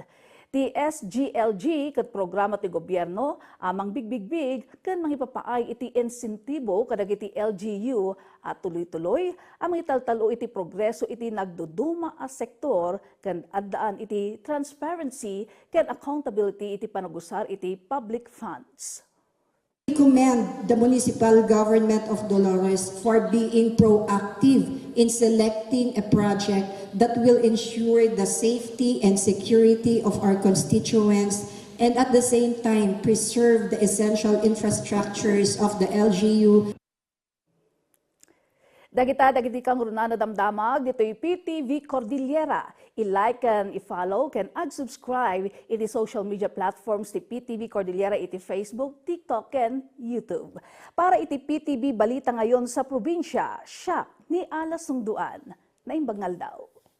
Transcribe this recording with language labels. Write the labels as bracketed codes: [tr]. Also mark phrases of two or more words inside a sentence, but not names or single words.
[ilo] Ti SGLG ket programa ti gobyerno amang big ken mangipapaay iti insentibo kadagiti LGU at tuloy-tuloy amang italtalo iti progreso iti nagduduma a sektor ken addaan iti transparency ken accountability iti panagusar iti [en] public funds. We commend the municipal government of Dolores for being proactive in selecting a project that will ensure the safety and security of our constituents and at the same time preserve the essential infrastructures of the LGU. [ilo] Dagiti kang runana damdamag, dito'y PTV Cordillera. I-like and i-follow, can ag-subscribe iti [en] social media platforms [ilo] ti PTV Cordillera iti Facebook, TikTok, and YouTube. [tl] Para iti PTV Balita ngayon sa probinsya, siya ni Alas Sungduan na imbangal daw.